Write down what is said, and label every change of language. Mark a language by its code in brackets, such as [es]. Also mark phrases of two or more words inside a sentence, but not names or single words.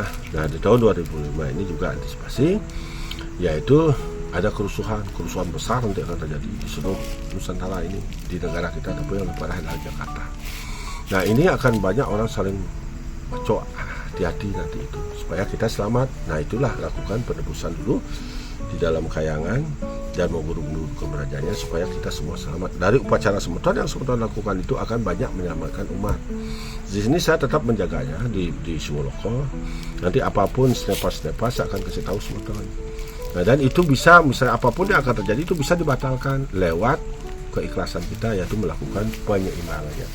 [id] Nah, di tahun 2005 ini juga antisipasi, yaitu ada kerusuhan besar nanti akan terjadi di seluruh Nusantara ini, di negara kita, tapi yang lebih parah adalah Jakarta. Nah, ini akan banyak orang saling bacok, hati-hati nanti itu supaya kita selamat. Nah, itulah lakukan penebusan dulu di dalam kayangan dan memburu-buru kemerajaannya supaya kita semua selamat. Dari upacara semeton yang semeton lakukan itu akan banyak menyelamatkan umat. Di sini saya tetap menjaganya di Siwoloko. Nanti apapun snepas saya akan kasih tahu semeton. Nah, dan itu bisa, misalnya apapun yang akan terjadi itu bisa dibatalkan lewat keikhlasan kita, yaitu melakukan penyeimbangannya.